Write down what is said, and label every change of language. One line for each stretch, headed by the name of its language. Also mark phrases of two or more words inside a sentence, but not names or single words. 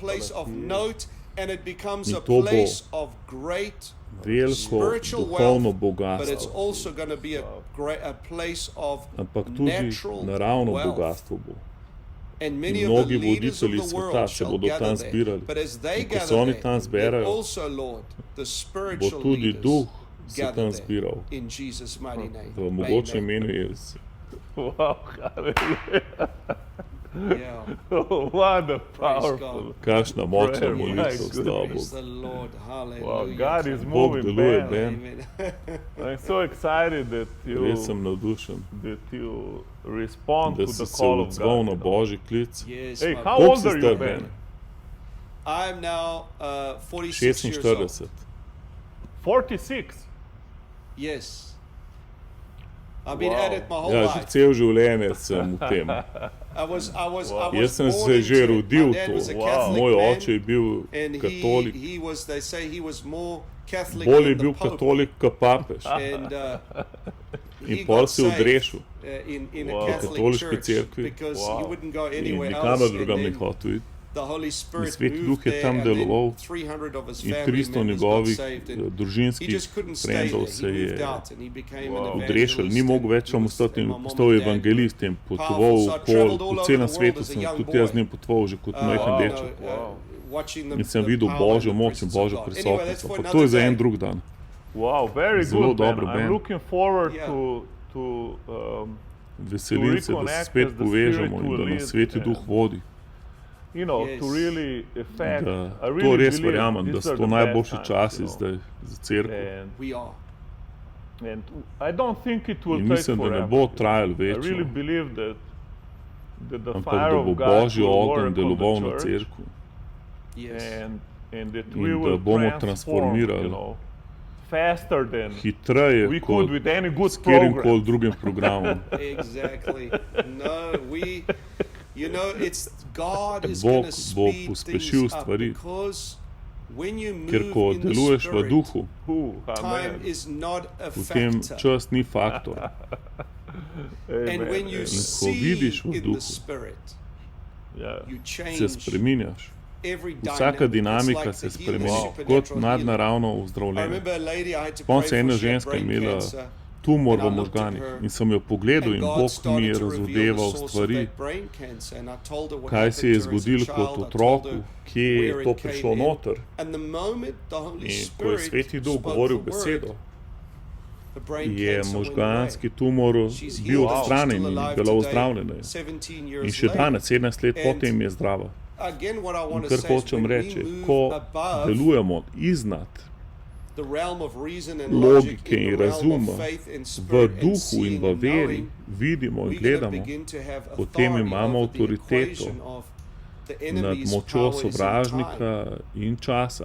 Slovenian: In to bo veliko duhovno bogatstvo, ampak tudi naravno bogatstvo bo. In mnogi voditelji sveta se bodo tam zbirali. In ko se oni tam zberajo, bo tudi duh se tam zbiral. V mogoče imenu Jezus.
English: Wow, hallelujah. What a powerful
Slovenian: Kakšna močna molitev s tabo.
English: Wow, God is
Slovenian: Bog
English: moving,
Slovenian: deluje,
English: man. Ben. I'm so excited that
Slovenian: Res sem navdušen,
English: you respond
Slovenian: da
English: to
Slovenian: si
English: the
Slovenian: se
English: call of
Slovenian: odzval
English: God.
Slovenian: na Božji klic.
English: Hey, how
Slovenian: Koliko
English: old
Slovenian: si
English: are
Slovenian: star,
English: you, Ben? Ben? I'm now 46 years old. 46. 46. Yes. I've been at it my whole
Slovenian: Ja, že
English: life.
Slovenian: cel življenje sem v tem.
English: I was
Slovenian: Jaz sem
English: born
Slovenian: se
English: into
Slovenian: že
English: it.
Slovenian: rodil
English: My dad
Slovenian: to.
English: was a Catholic
Slovenian: Moj
English: man,
Slovenian: oče je bil
English: and
Slovenian: katolik.
English: he was, they say he was more Catholic
Slovenian: Bolj je
English: than the
Slovenian: bil
English: Pope.
Slovenian: katolik kot papež.
English: And he
Slovenian: In pol
English: got
Slovenian: se
English: saved
Slovenian: odrešil
English: in a Wow. Catholic
Slovenian: Katoliški
English: church
Slovenian: cerkvi.
English: because he Wow. wouldn't go
Slovenian: In
English: anywhere
Slovenian: nikamor
English: else.
Slovenian: drugam
English: And
Slovenian: ni
English: then
Slovenian: hotel iti.
English: the Holy Spirit
Slovenian: Sveti
English: moved
Slovenian: Duh je
English: there,
Slovenian: tam
English: and then
Slovenian: deloval
English: 300 of his
Slovenian: in
English: family
Slovenian: 300
English: members got
Slovenian: njegovih
English: saved, and he
Slovenian: družinskih
English: just couldn't stay
Slovenian: frendov
English: there.
Slovenian: se
English: He
Slovenian: je
English: moved out and he became an Wow.
Slovenian: odrešil, ni
English: evangelist,
Slovenian: mogel več
English: and
Slovenian: tam
English: he was-
Slovenian: ostati in
English: and my mom
Slovenian: postal
English: and dad
Slovenian: evangelist in potoval
English: powerful. So I traveled all
Slovenian: po
English: over
Slovenian: celem
English: the
Slovenian: svetu,
English: world as a
Slovenian: sem
English: young
Slovenian: tudi jaz z
English: boy.
Slovenian: njim potoval že kot majhen deček.
English: Watching the
Slovenian: In sem
English: the
Slovenian: videl
English: power
Slovenian: Božjo
English: and the
Slovenian: moč in
English: presence of
Slovenian: Božjo
English: God. Anyway,
Slovenian: prisotnost.
English: that's for
Slovenian: Ampak to je za
English: another
Slovenian: en
English: day.
Slovenian: drug dan.
English: Wow, very
Slovenian: Zelo
English: good,
Slovenian: dobro,
English: man. Ben. I'm looking forward Yeah. to
Slovenian: Veselim se, da se
English: reconnect
Slovenian: spet
English: as the
Slovenian: povežemo
English: Spirit
Slovenian: in da
English: will
Slovenian: nas Sveti
English: lead,
Slovenian: Duh vodi.
English: you know, Yes. to really affect.
Slovenian: Da
English: I
Slovenian: to
English: really
Slovenian: res
English: believe
Slovenian: verjamem, da
English: these
Slovenian: so
English: are
Slovenian: to
English: the
Slovenian: najboljši
English: best
Slovenian: časi
English: times, you
Slovenian: zdaj za cerkev.
English: know. We are. And I don't think it will
Slovenian: In
English: take
Slovenian: mislim, da ne
English: forever.
Slovenian: bo trajalo
English: I really
Slovenian: večno,
English: believe that the
Slovenian: ampak
English: fire
Slovenian: da
English: of
Slovenian: bo
English: God
Slovenian: Božji
English: will
Slovenian: ogenj
English: work
Slovenian: deloval
English: on
Slovenian: na
English: the church,
Slovenian: cerkvu
English: Yes. and that
Slovenian: In
English: we
Slovenian: da
English: will
Slovenian: bomo
English: transform,
Slovenian: transformirali
English: you know, faster than
Slovenian: hitreje
English: we could
Slovenian: kot
English: with any good
Slovenian: s katerim koli
English: program.
Slovenian: drugim programom.
English: Exactly. No, you know, it's God is
Slovenian: Bog
English: going to
Slovenian: bo
English: speed
Slovenian: pospešil
English: things up
Slovenian: stvari.
English: because when you
Slovenian: Ker ko
English: move in the
Slovenian: deluješ v
English: Spirit,
Slovenian: duhu,
English: time Amen. is not a
Slovenian: potem
English: factor.
Slovenian: čas ni faktor.
English: And when you
Slovenian: In ko
English: see
Slovenian: vidiš v
English: in the
Slovenian: duhu,
English: Spirit, Yeah. you
Slovenian: se
English: change
Slovenian: spreminjaš.
English: every
Slovenian: Vsaka
English: dynamic.
Slovenian: dinamika
English: It's
Slovenian: se
English: like the healing,
Slovenian: spremeni,
English: supernatural
Slovenian: kot
English: healing.
Slovenian: nadnaravno
English: I
Slovenian: ozdravljenje.
English: remember a lady I had to
Slovenian: Spomnim
English: pray
Slovenian: se
English: for,
Slovenian: ena
English: she had
Slovenian: ženska
English: brain
Slovenian: imela
English: cancer.
Slovenian: tumor
English: And
Slovenian: v
English: I looked at
Slovenian: možganih
English: her,
Slovenian: in sem jo pogledal
English: And
Slovenian: in
English: God
Slovenian: Bog mi
English: started
Slovenian: je
English: to reveal the
Slovenian: razvedeval
English: source of
Slovenian: stvari,
English: that brain cancer. And I told her what
Slovenian: kaj
English: happened
Slovenian: se je
English: to her as a
Slovenian: zgodilo
English: child.
Slovenian: kot
English: I told
Slovenian: otroku,
English: her
Slovenian: kje je
English: where
Slovenian: to
English: it
Slovenian: prišlo
English: came in.
Slovenian: noter.
English: And the moment the Holy
Slovenian: In ko je
English: Spirit
Slovenian: Sveti Duh
English: spoke
Slovenian: govoril
English: the
Slovenian: besedo,
English: word,
Slovenian: je možganski tumor bil odstranjen in bila ozdravljena. In še danes, 17 let potem je zdrava. In kar hočem reči, ko delujemo iznad logike in razuma, v duhu in v veri, vidimo in gledamo, potem imamo avtoriteto nad močjo sovražnika in časa.